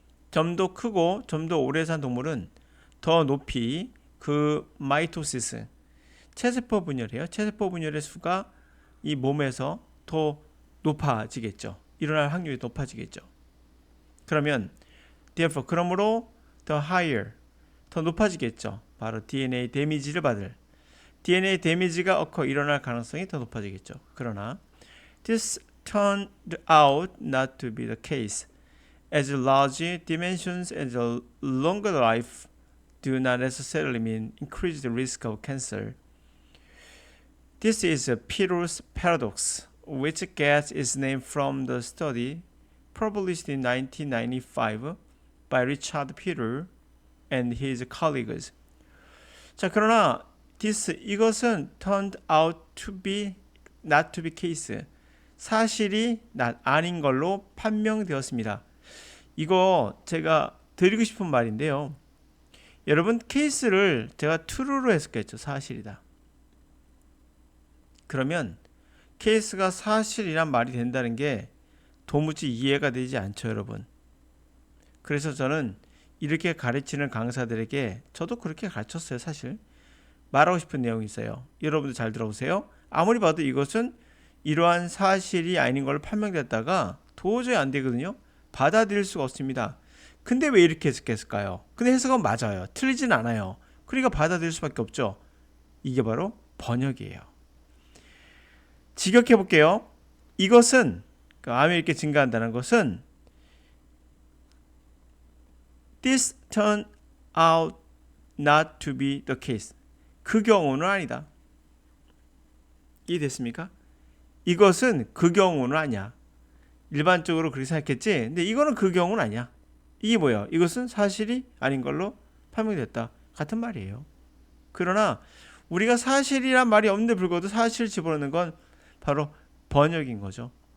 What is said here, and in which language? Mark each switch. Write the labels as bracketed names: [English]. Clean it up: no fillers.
[Korean] 좀 더 크고 좀 더 오래 산 동물은 더 높이 그 마이토시스, 체세포 분열이에요. 체세포 분열의 수가 이 몸에서 더 높아지겠죠. 일어날 확률이 높아지겠죠. 그러면 therefore 그러므로 [English] the higher [Korean] 더 높아지겠죠. 바로 DNA 데미지를 받을 DNA 데미지가 일어날 가능성이 더 높아지겠죠. 그러나 [English] this turned out not to be the case as large dimensions as a longer life do not necessarily mean increased risk of cancer. This is Peter's paradox, which gets its name from the study published in 1995 by Richard Peter and his colleagues. [Korean] 자, 그러나 이것은 [English] turned out to be not to be case. [Korean] 사실이 아닌 걸로 판명되었습니다. 이거 제가 드리고 싶은 말인데요. 여러분 케이스를 제가 true로 해석했죠. 사실이다. 그러면 케이스가 사실이란 말이 된다는 게 도무지 이해가 되지 않죠, 여러분. 그래서 저는 이렇게 가르치는 강사들에게 저도 그렇게 가르쳤어요, 사실. 말하고 싶은 내용이 있어요. 여러분들 잘 들어보세요. 아무리 봐도 이것은 이러한 사실이 아닌 걸로 판명됐다가 도저히 안 되거든요. 받아들일 수가 없습니다. 근데 왜 이렇게 해석했을까요? 근데 해석은 맞아요. 틀리진 않아요. 그러니까 받아들일 수밖에 없죠. 이게 바로 번역이에요. 직역해 볼게요. 이것은 암이 이렇게 증가한다는 것은 [English] This turned out not to be the case. [Korean] 그 경우는 아니다. 이해됐습니까? 이것은 그 경우는 아니야. 일반적으로 그렇게 생각했지. 근데 이거는 그 경우는 아니야. 이게 뭐야? 이것은 사실이 아닌 걸로 판명됐다. 같은 말이에요. 그러나 우리가 사실이란 말이 없는데 불구하고 사실을 집어넣는 건 바로 번역인 거죠.